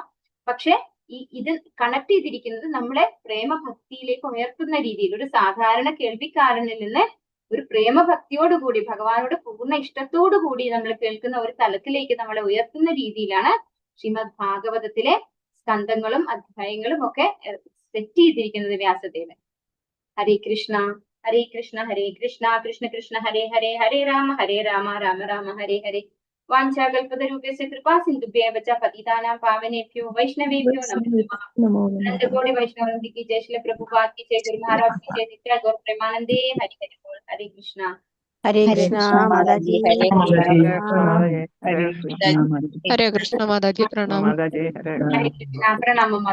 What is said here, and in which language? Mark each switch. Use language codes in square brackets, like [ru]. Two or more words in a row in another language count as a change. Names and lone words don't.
[ml] പക്ഷെ ഇത് കണക്ട് ചെയ്തിരിക്കുന്നത് നമ്മളെ പ്രേമഭക്തിയിലേക്ക് ഉയർത്തുന്ന രീതിയിൽ, ഒരു സാധാരണ കേൾവിക്കാരനിൽ നിന്ന് ഒരു പ്രേമഭക്തിയോടുകൂടി ഭഗവാനോട് പൂർണ്ണ ഇഷ്ടത്തോടു കൂടി നമ്മൾ കേൾക്കുന്ന ഒരു തലത്തിലേക്ക് നമ്മളെ ഉയർത്തുന്ന രീതിയിലാണ് ശ്രീമദ് ഭാഗവതത്തിലെ സ്കന്ധങ്ങളും അധ്യായങ്ങളും ഒക്കെ സെറ്റ് ചെയ്തിരിക്കുന്നത് വ്യാസദേവൻ. ഹരേ കൃഷ്ണ ഹരേ കൃഷ്ണ ഹരേ കൃഷ്ണ കൃഷ്ണ കൃഷ്ണ ഹരേ ഹരേ ഹരേ രാമ രാമ രാമ ഹരേ ഹരേ. [sa] वाञ्छाकल्पतरुभ्यश्च कृपा सिन्धुभ्य एव च पतितानां पावनेभ्यो वैष्णवेभ्यो नमो नमः. [hi] अनन्तकोटि वैष्णववृन्द की जय, श्री प्रभुपाद की जय, गुरु महाराज की जय, नित्य गौर प्रेमानंदे हरि हरि बोल. हरे कृष्णा. हरे कृष्णा माताजी, हरे हरे कृष्णा कृष्ण माताजी, प्रणाम. हरे कृष्णा हरे कृष्णा. प्रणाम.